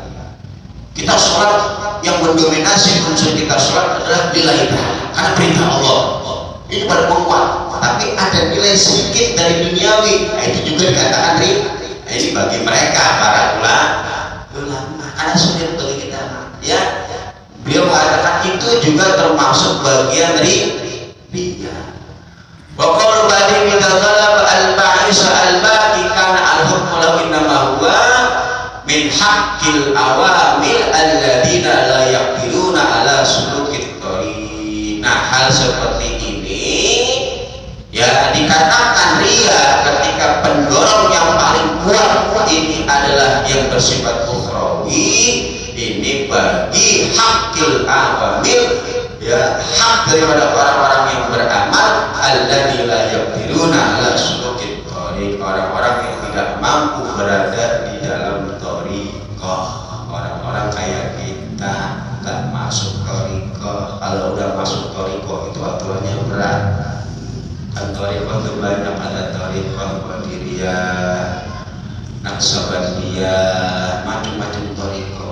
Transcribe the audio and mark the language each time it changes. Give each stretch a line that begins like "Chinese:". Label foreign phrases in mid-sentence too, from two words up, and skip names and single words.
Indonesian: Kita sholat yang mendominasi unsur kita sholat adalah
Arabic: لله تعالى,
Indonesian: karena perintah Allah ini paling menguat, tapi ada nilai sedikit dari duniawi, nah itu juga dikatakan riya. Nah, ini bagi mereka para ulama, karena sulit bagi kita ya. Beliau mengatakan itu juga termasuk bagian riya.
Arabic: وقالوا بعد من طلب الباعث الباقي كان الحكم له إنما هو من حق العوامل الذين لا يقدرون على سلوك الطريق.
Indonesian: Nah, hal seperti ini ya dikatakan riya ketika pendorong yang paling kuat ini adalah yang bersifat ukhrawi. Ini bagi
Arabic: حق العوامل
Indonesian: ya, hak daripada orang-orang yang beramal,
Arabic: الذي لا يقدرون على سلوك الطريق,
Indonesian: orang-orang yang tidak mampu berada di dalam thariqah. Orang-orang kayak kita nggak masuk thariqah. Kalau udah masuk thariqah itu aturannya berat. Kan thariqah itu banyak, ada thariqah qadiriyah, naksabandiyah, macam-macam thariqah.